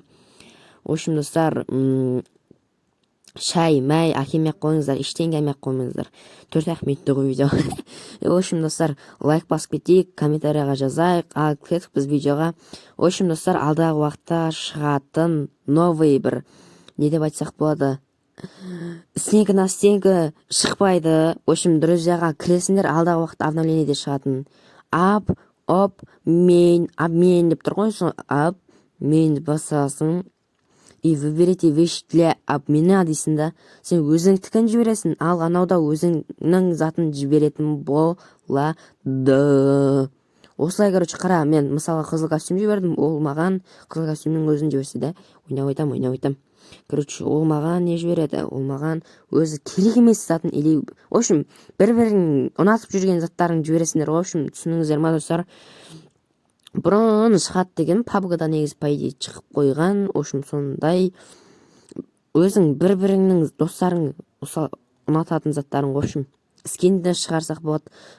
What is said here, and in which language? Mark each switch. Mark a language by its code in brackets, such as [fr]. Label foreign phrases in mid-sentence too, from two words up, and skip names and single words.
[ru] В общем, [kk] достар, шай, мәй әкелмей-ақ қойыңыздар, ештеңе алмай-ақ қоймаңыздар. 4 минуттық ғой видео. [ru] В общем, [kk] достар, лайк басып кетейік, комментарияға жазайық, ал кеттік біз видеоға. [ru] В общем, [kk] достар, алдағы уақытта шығатын новый бір, не деп айтсақ болады, [ru] стенка на стенка шықпайды. В общем, [kk] друзьяға кіресіңдер, алдағы уақытта обновлениеде шығатын обмен деп тұр ғой, сол обмен басасың, [ru] и выберите вещь для обмена [kk] дейсің да. Сен өзіңдікін жібересің, ал анауда өзіңнің затын жіберетін болады. Осылай, короче, қара, мен мысалы қызыл костюм жібердім, ол маған қызыл костюмнің өзін жіберсе де, ойнап айтам. Короче, ол маған не жібереді, ол маған өзі керек емес затын, [ru] или, в общем, [kk] бір-бірін ұнатып жүрген заттарын жібересіңдер. [ru] В общем, [kk] түсініңіздер ма, достар? Бұрын шығат деген пабгада негізі [ru] по идее [kk] шығып қойған. [ru] В общем, [kk] сондай өзің бір-біріңнің достарың ұнататын заттарын, [ru] в общем, [kk] скинді шығарсақ болады.